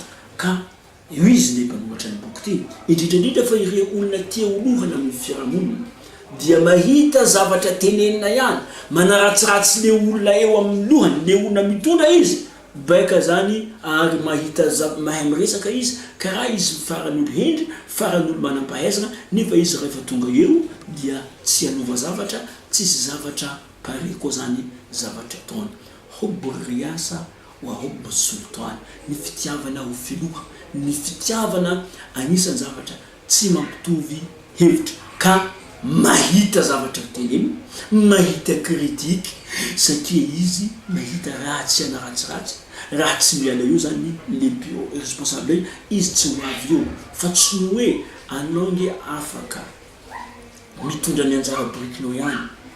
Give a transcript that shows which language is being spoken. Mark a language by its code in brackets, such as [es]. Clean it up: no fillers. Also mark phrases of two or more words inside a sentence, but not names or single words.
[mg] Ka io izy le mpanoratra ny boky ty indrindrandrindra fa ireo olona tia olohana amin'ny fiarahamonina dia mahita zavatra tenenina ihany manaratsiratsy le olona eo amin'ny lohany, le olona mitondra izy baika zany ary mahita mahay miresaka izy karaha izy faran'olo hendry, faran'olo manam-pahaizana nefa izy rehefa tonga eo dia tsy anova zavatra, tsisy zavatra pare koa zany zavatra taona. [ar] حب رئاسة وحب سلطان, [mg] ny fitiavana ho filoha, ny fitiavana anisan'ny zavatra tsy mampitovy hevitra ka mahita zavatra teneny, mahita kritika satria izy mahita raha tsy anaratsiratsy, raha tsy miala io zany le bio responsable izy tsy ho avy eo fa tsy hoe anao nge afaka mitondra ny anjara brikinao ihany